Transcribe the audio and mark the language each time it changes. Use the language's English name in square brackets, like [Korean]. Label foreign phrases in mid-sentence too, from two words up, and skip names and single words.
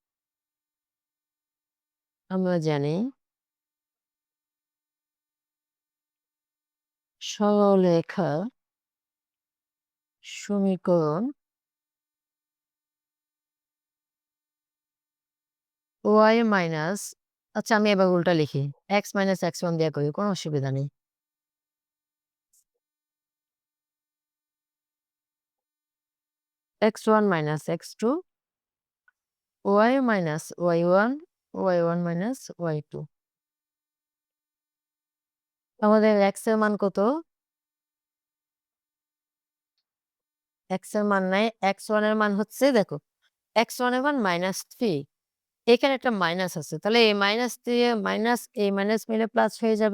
[Bangla] আমরা জানি সরলরেখার সমীকরণ y মাইনাস, আচ্ছা আমি এবার উল্টা লিখি। x - x1 দিয়ে করি, কোনো অসুবিধা নেই। x1 - x2, y - y1, y1 - y2। আমাদের x এর মান কত? x এর মান নাই। x1 এর মান হচ্ছে দেখো, x1 এর মান -3। এখানে একটা মাইনাস আছে। তাহলে এই মাইনাস দিয়ে মাইনাস এই মাইনাস মিলে প্লাস হয়ে যাবে।